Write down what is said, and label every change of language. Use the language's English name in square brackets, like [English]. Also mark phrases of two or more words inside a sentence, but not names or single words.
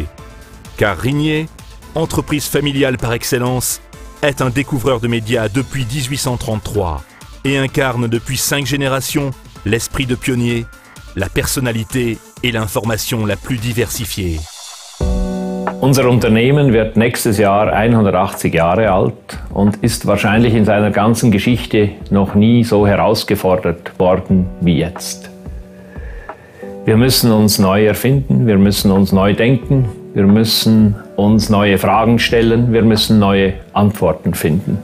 [French] Car Rignier, entreprise familiale par excellence, est un découvreur de médias depuis 1833 et incarne depuis 5 générations l'esprit de pionnier, la personnalité et l'information la plus diversifiée. [German] Unser Unternehmen wird nächstes Jahr 180 Jahre alt und ist wahrscheinlich in seiner ganzen Geschichte noch nie so herausgefordert worden wie jetzt. Wir müssen uns neu erfinden, wir müssen uns neu denken, wir müssen uns neue Fragen stellen, wir müssen neue Antworten finden.